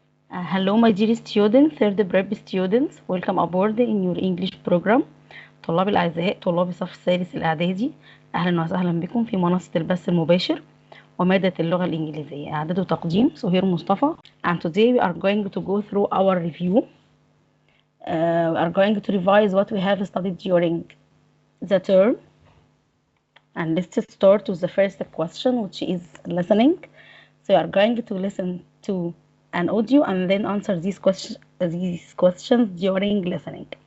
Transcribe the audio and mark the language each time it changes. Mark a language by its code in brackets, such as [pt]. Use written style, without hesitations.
[en] Hello, my dear students, third prep students. Welcome aboard in your English program. [ar] طلاب الأعزاء طلاب الصف الثالث الإعدادي، أهلا وسهلا بكم في منصة البث المباشر ومادة اللغة الإنجليزية إعداد وتقديم سهير مصطفى. [en] And today we are going to go through our review. We are going to revise what we have studied during the term. And let's start with the first question, which is listening. So you are going to listen to an audio and then answer these questions during listening.